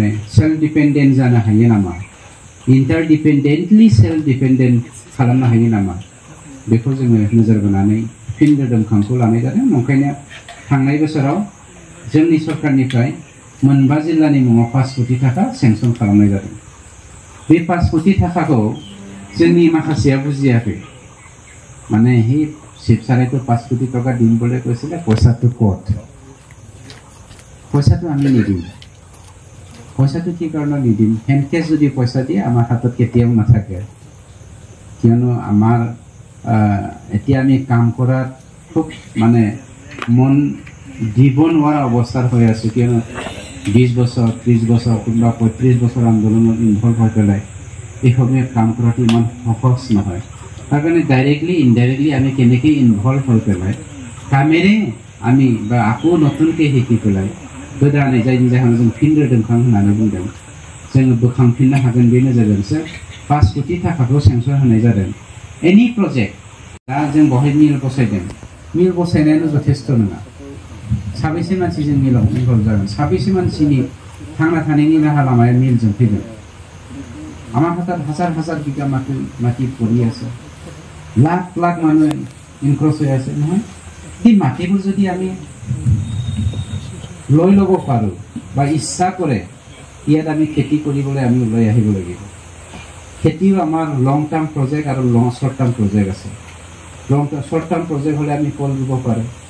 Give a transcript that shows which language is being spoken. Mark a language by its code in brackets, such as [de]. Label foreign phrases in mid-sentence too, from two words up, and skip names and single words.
[en] self dependent [brx] जानो हायो नामा इन्टारडिपेन्डेन्टलि [en] self dependent [brx] खालामनो हायो नामा बेखौ जोङो नोजोर बोनानै फिन रेडम खांखौ लानाय जादों ओंखायनो थांनाय बोसोराव जोंनि सरकारनिफ्राय 9 जिल्लानि मुङाव 5 कोटी थाखा सेंसन खालामनाय जादों बे 5 कोटी थाखाखौ जोंनि माखासेया बुजियाखै माने हि शिवसारायতো 5 कोटी [as] টকা দিম বুলি কৈছিলে পইচাটো ক'ত পইচাটো আমি নিদিম পইচাটো কি কাৰণে নিদিম হেনকেছ যদি পইচা দিয়ে আমাৰ হাতত কেতিয়াও নাথাকে কিয়নো আমাৰ এতিয়া আমি কাম কৰাত খুব মানে মন দিব নোৱাৰা অৱস্থাৰ হৈ আছে কিয়নো 20 বছৰ 30 বছৰ কিংবা 35 বছৰ আন্দোলনত ইনভলভ হৈ পেলাই এই সময়ত কাম কৰাটো ইমান সহজ নহয় তাৰ কাৰণে [en] directly indirectly [as] আমি কেনেকৈ ইনভলভ হৈ পেলাই কামেৰে আমি বা আকৌ নতুনকৈ শিকি পেলাই [brx] गोदानै जायनि जाहोनाव जों फिन रेडम खां होननानै बुंदों जोङो बोखांफिननो हागोन बे नोजोरजोंसो 5 कोटी थाखाखौ सेंसन होनाय जादों एनि प्रजेक्ट दा जों बहाय मिल बसायदों मिल बसायनायानो जथेस्थ नङा साबेसे मानसि जों मिलाव इनभल्भ जागोन साबेसे मानसिनि थांना थानायनि राहा लामाया मिलजों फैगोन [as] আমাৰ হাতত হাজাৰ হাজাৰ বিঘা মাটি পৰি আছে লাখ লাখ মানুহ ইনক্ৰছ হৈ আছে নহয় সেই মাটিবোৰ যদি আমি লৈ ল'ব পাৰোঁ বা ইচ্ছা কৰে ইয়াত আমি খেতি কৰিবলৈ আমি ওলাই আহিব লাগিব খেতিও আমাৰ [en] long term project [as] আৰু [en] short term project [as] আছে [en] short term project [as] হ'লে আমি কল ৰুব পাৰোঁ